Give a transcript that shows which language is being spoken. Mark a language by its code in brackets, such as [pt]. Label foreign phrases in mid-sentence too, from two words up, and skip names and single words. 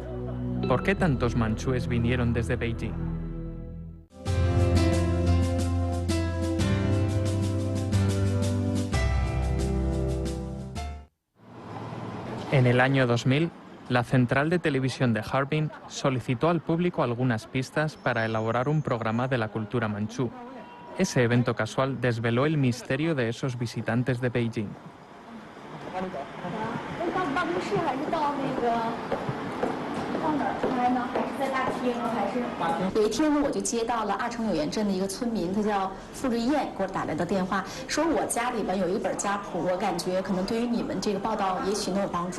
[es] ¿Por qué tantos manchúes vinieron desde Beijing? En el año 2000, la central de televisión de Harbin solicitó al público algunas pistas para elaborar un programa de la cultura manchú. Ese evento casual desveló el misterio de esos visitantes de Beijing. [zh] 有一天呢，我就接到了阿城柳岩镇的一个村民，他叫付瑞燕，给我打来的电话，说我家里边有一本家谱，我感觉可能对于你们这个报道也许能有帮助。